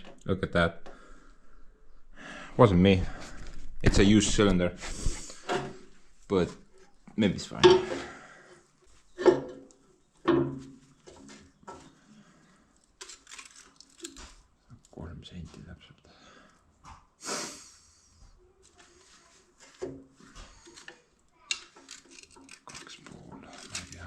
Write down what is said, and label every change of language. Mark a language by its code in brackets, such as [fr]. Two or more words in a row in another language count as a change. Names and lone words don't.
[en] Look at that. Wasn't me. It's a used cylinder. But maybe it's fine. [et] Kolm senti täpselt. Kaks pool, ma ei tea.